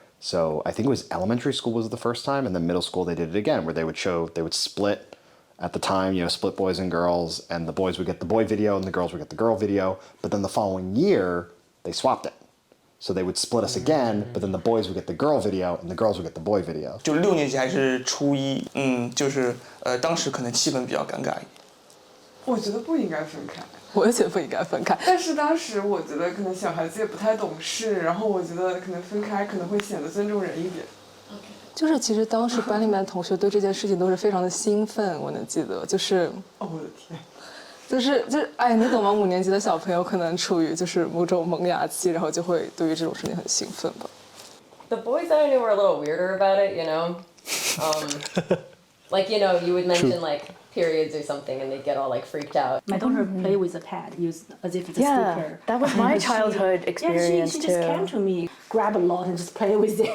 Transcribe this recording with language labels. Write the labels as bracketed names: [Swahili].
[English] So I think it was elementary school was the first time, and then middle school they did it again, where they would split at the time, split boys and girls, and the boys would get the boy video and the girls would get the girl video. But then the following year, they swapped it. So they would split us again, but then the boys would get the girl video and the girls would get the boy video. [Chinese] 就6年级还是初一，就是当时可能气氛比较尴尬一点。我觉得不应该分开。我也觉得不应该分开。但是当时我觉得可能小孩子也不太懂事，然后我觉得可能分开可能会显得尊重人一点。就是其实当时班里面的同学对这件事情都是非常的兴奋，我能记得，就是哦我的天。哎，你懂吗？5年级的小朋友可能处于就是某种萌芽期，然后就会对于这种事情很兴奋吧。 [English] The boys that I knew were a little weirder about it, like you would mention like periods or something, and they'd get all like freaked out. My daughter play with a pad, used as if it's a sticker. That was my childhood experience she too. just came to me, grab a lot, and just play with it.